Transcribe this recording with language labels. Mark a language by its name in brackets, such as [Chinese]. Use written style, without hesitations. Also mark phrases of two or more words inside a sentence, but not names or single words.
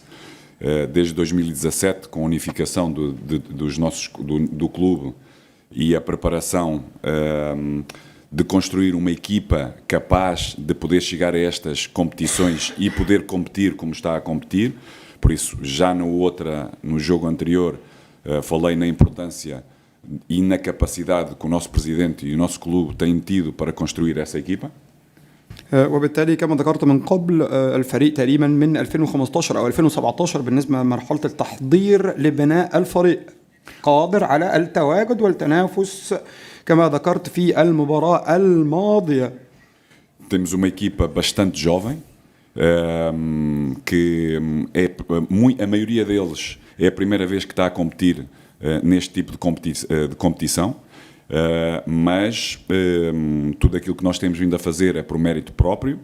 [Portuguese] Desde 2017, com a unificação do clube e a preparação de construir uma equipa capaz de poder chegar a estas competições e poder competir como está a competir. Por isso, já no jogo anterior, falei na importância e na capacidade que o nosso presidente e o nosso clube têm tido para construir essa equipa. [Arabic] وبالتالي كما ذكرت من قبل، الفريق تقريبا من 2015 أو 2017 بالنسبة لمرحلة التحضير لبناء الفريق قادر على التواجد والتنافس كما ذكرت في المباراة الماضية. [Portuguese] Temos uma equipa bastante jovem, que a maioria deles é a primeira vez que está a competir neste tipo de competição. Mas tudo aquilo que nós temos vindo a fazer é por mérito próprio.